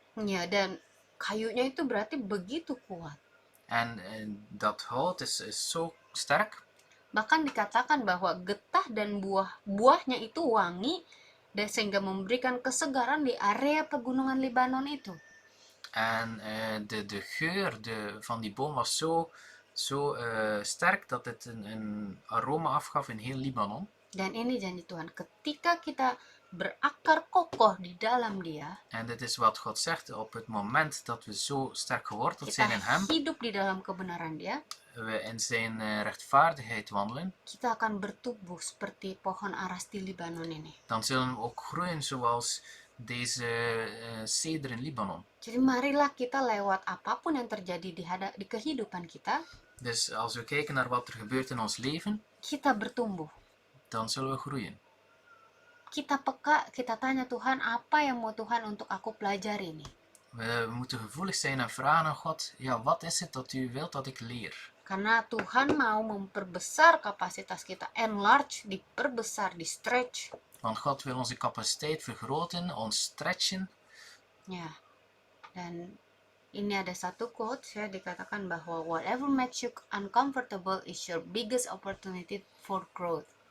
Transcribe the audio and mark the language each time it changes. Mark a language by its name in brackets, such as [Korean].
[Indonesian] Ya, dan kayunya itu berarti begitu kuat. [Dutch] En dat hout is zo sterk. [Indonesian] Bahkan dikatakan bahwa getah dan buahnya itu wangi dan sehingga memberikan kesegaran di area pegunungan Libanon itu. [Dutch] En de geur van die boom was zo sterk dat het een aroma afgaf in heel Libanon. [Indonesian] Dan ini janji Tuhan, ketika kita berakar kokoh di dalam Dia, [Dutch] en dit is wat God zegt, op het moment dat we zo sterk geworteld [Indonesian] kita [Dutch] zijn in Hem, [Indonesian] hidup di dalam kebenaran Dia, [Dutch] we in zijn rechtvaardigheid wandelen, [Indonesian] kita akan bertumbuh seperti pohon aras di Libanon ini. [Dutch] dan zullen we ook groeien zoals deze ceder in Libanon. [Indonesian] Jadi marilah kita lewat apapun yang terjadi di kehidupan kita, [Dutch] Dus als we kijken naar wat er gebeurt in ons leven, [Indonesian] kita bertumbuh. [Dutch] dan zullen we groeien. [Indonesian] Kita peka, kita tanya Tuhan, apa yang mau Tuhan untuk aku pelajari nih? [Dutch] We moeten gevoelig zijn en vragen aan God, ja, wat is het dat u wilt dat ik leer? [Indonesian] Karena Tuhan mau memperbesar kapasitas kita, enlarge, diperbesar, di stretch. [Dutch] Want God wil onze capaciteit vergroten, ons stretchen. [Indonesian] Ya, dan ini ada satu quote ya, dikatakan bahwa [English] whatever makes you uncomfortable is your biggest opportunity for growth.